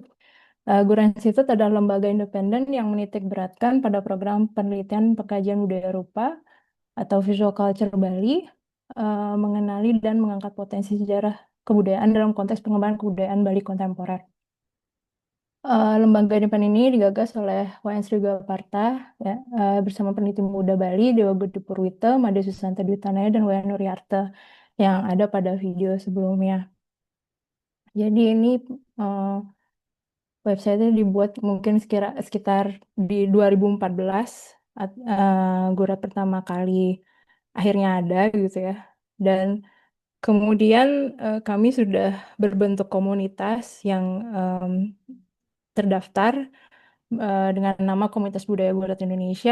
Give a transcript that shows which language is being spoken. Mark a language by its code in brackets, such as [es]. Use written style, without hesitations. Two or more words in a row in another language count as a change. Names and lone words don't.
[id] Gurat Institute adalah lembaga independen yang menitik beratkan pada program penelitian pengkajian budaya rupa atau [en] visual culture [id] Bali, mengenali dan mengangkat potensi sejarah kebudayaan dalam konteks pengembangan kebudayaan Bali kontemporer. Lembaga independen ini digagas oleh Wayan Srigaparta ya, bersama peneliti muda Bali Dewa Gede Purwito, Made Susanto Dwi Tanaya, dan Wayan Nuriarte yang ada pada video sebelumnya. Jadi ini website-nya dibuat mungkin sekitar di 2014, Gurat pertama kali akhirnya ada gitu ya. Dan kemudian kami sudah berbentuk komunitas yang terdaftar dengan nama Komunitas Budaya Gurat Indonesia.